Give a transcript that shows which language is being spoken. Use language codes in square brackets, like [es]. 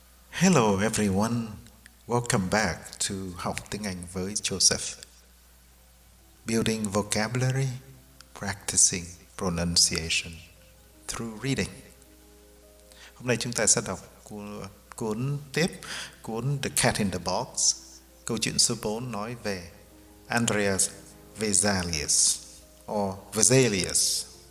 [en] Hello everyone, welcome back to [vi] học tiếng Anh với [en] Joseph. Building vocabulary, practicing pronunciation through reading. [vi] Hôm nay chúng ta sẽ đọc cuốn The Cat in the Box. Câu chuyện số 4 nói về Andreas Vesalius or Vesalius.